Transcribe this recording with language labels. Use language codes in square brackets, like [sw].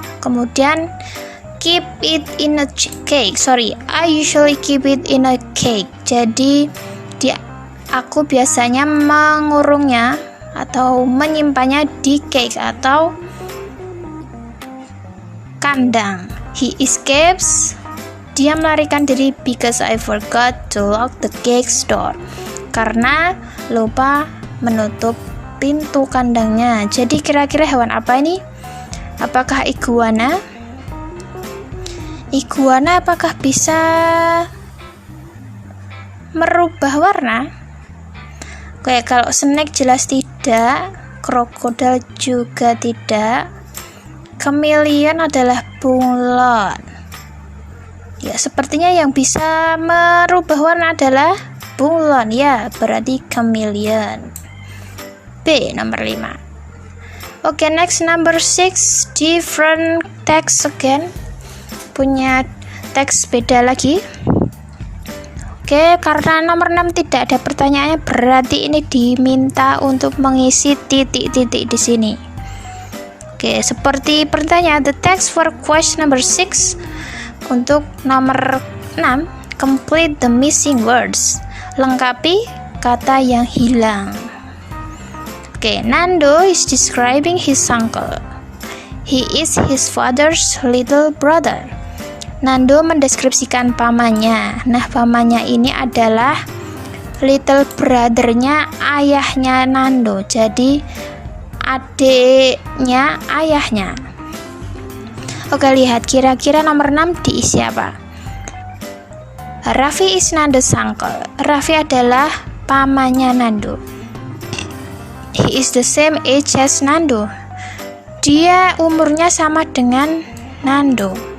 [id] Kemudian [en] keep it in a cake. I usually keep it in a cake. [id] Jadi aku biasanya mengurungnya atau menyimpannya di cake atau kandang. [en] He escapes. [id] Dia melarikan diri [en] because I forgot to lock the cake door. [id] Karena lupa menutup pintu kandangnya. Jadi kira-kira hewan apa ini? Apakah iguana? Iguana apakah bisa merubah warna? Kayak kalau snake jelas tidak, krokodil juga tidak, chameleon adalah bunglon. Ya, sepertinya yang bisa merubah warna adalah bunglon. Ya, berarti chameleon. B, nomor 5. [en] Oke, next number 6, different text again. [id] Punya teks beda lagi. Oke, karena nomor 6 tidak ada pertanyaannya, berarti ini diminta untuk mengisi titik-titik di sini. [en] Oke, [id] seperti pertanyaan, [en] the text for question number 6 [id] untuk nomor 6, [en] complete the missing words. [id] Lengkapi kata yang hilang. [en] Oke, Nando is describing his uncle. He is his father's little brother. [id] Nando mendeskripsikan pamannya. Nah, pamannya ini adalah [en] little brother- [id] nya ayahnya Nando. Jadi adiknya ayahnya. Oke, lihat kira-kira nomor 6 diisi apa? [en] Raffi is Nando's uncle. [id] Raffi adalah pamannya Nando. [en] He is the same age as Nando. [id] Dia umurnya sama dengan Nando.